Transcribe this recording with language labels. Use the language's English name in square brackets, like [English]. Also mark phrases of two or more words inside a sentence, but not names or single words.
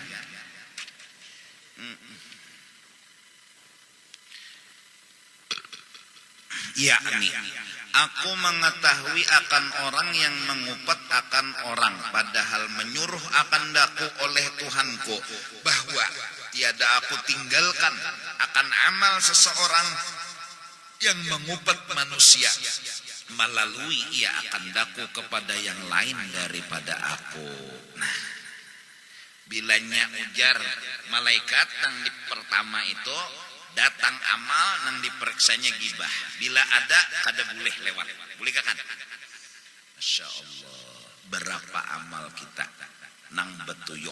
[Malay] Ya nih aku mengetahui akan orang yang mengupat akan orang padahal menyuruh akan daku oleh Tuhanku bahwa tiada aku tinggalkan akan amal seseorang yang mengupat manusia melalui ia akan daku kepada yang lain daripada aku. [Banjar] Nah, bilanya ujar malaikat yang di pertama itu datang amal nang diperiksanya gibah. Bila ada kada boleh lewat. [Indonesian] Boleh kan? Masya Allah. [Banjar] Berapa amal kita nang betuyuk.